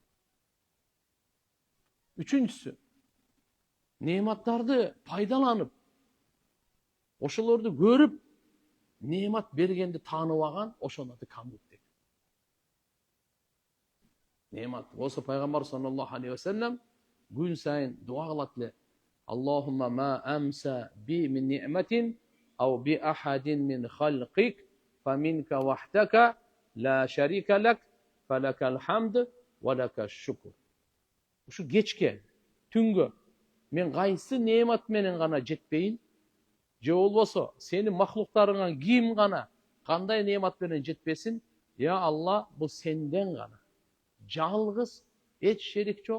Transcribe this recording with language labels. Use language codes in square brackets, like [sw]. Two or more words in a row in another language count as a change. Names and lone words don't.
[ky] Үчүнчүсү, нематтарды пайдаланып, ошолорду көрүп, немат бергенди тааныбаган, ошонун аты канут дейт. Немат болсо пайгамбар [ar] صلى الله عليه وسلم [ky] күн сайын дуа кылат эле. [ar] اللهم ما أمسى بي من نعمة أو بأحد من خلقك فمنك وحدك لا شريك لك فلك الحمد ولك الشكر. [ky] Ушу кечке, түнгө мен кайсы немат менен гана жетпейин, же болбосо сенин махлуктарыңан ким гана кандай немат менен жетпесин, я Алла, бул сенден гана. Жалгыз, эч шерик жок.